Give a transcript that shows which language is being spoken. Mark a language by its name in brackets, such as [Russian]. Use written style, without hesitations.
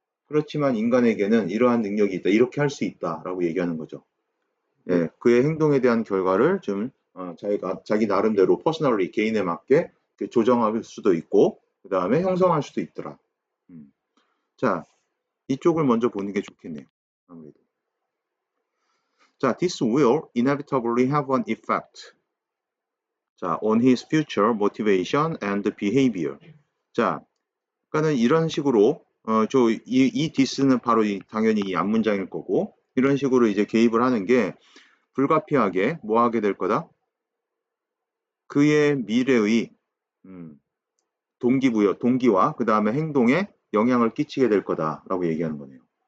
[Korean] 그렇지만 인간에게는 이러한 능력이 있다. 이렇게 할 수 있다라고 얘기하는 거죠. 예, 그의 행동에 대한 결과를 좀 자기 나름대로 퍼스널리 개인에 맞게 조정할 수도 있고 그 다음에 형성할 수도 있더라. 자, 이쪽을 먼저 보는 게 좋겠네요. 아무래도. [English] 자, this will inevitably have an effect. 자, on his future motivation and behavior. [Korean] 자, 그러니까는 이런 식으로 이 this는 바로 당연히 이 앞문장일 거고 이런 식으로 이제 개입을 하는 게 불가피하게 뭐 하게 될 거다? 그의 미래의 동기와 그 다음에 행동에 영향을 끼치게 될 거다라고 얘기하는 거네요.